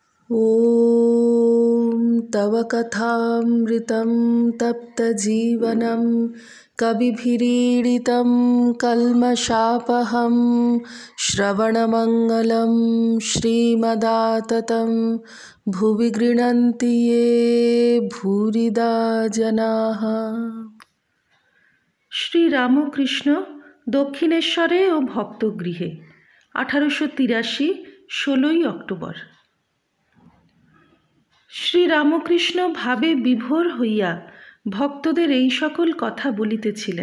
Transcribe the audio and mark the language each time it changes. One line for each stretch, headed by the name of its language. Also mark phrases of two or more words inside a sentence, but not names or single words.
Sanskrit: ॐ तव कथामृतं तप्तजीवनं कविभिरीडितं कल्मषापहं श्रवणमङ्गलं श्रीमदाततं भुवि गृह्णन्ति ये भूरिदा जनाः।
Bangla: শ্রীরামকৃষ্ণ দক্ষিণেশ্বরে ও ভক্তগৃহে 1883 16 অক্টোবর। শ্রীরামকৃষ্ণ ভাবে বিভোর হইয়া ভক্তদের এই সকল কথা বলিতেছিলেন।